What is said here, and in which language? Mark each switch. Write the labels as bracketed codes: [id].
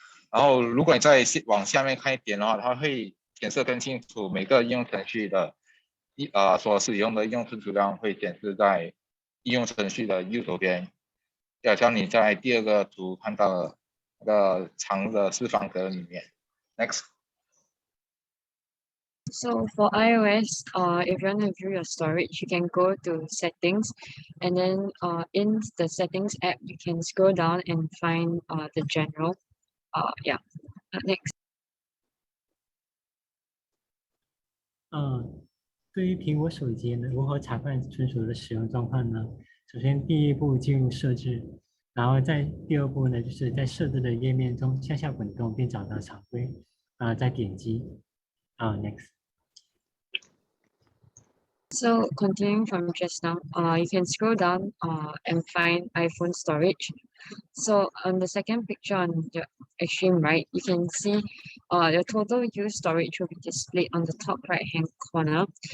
[zh] 然后如果你再往下面看一点的话，它会显示更清楚每个应用程序的所使用的应用存储量会显示在应用程序的右手边，就好像你在第二个图看到的那个长的四方格里面。 [en] Next. So for iOS, if you want to view your storage, you can go to settings, and then in the settings app, you can scroll down and find the general. Yeah. Next. [zh] 对于苹果手机呢，如何查看存储的使用状况呢？首先，第一步进入设置，然后第二步呢，就是在设置的页面中向下滚动，并找到常规，再点击， [en] next。 So continuing from just now, you can scroll down and find iPhone storage. So on the second picture on the extreme right, you can see your total used storage will be displayed on the top right hand corner.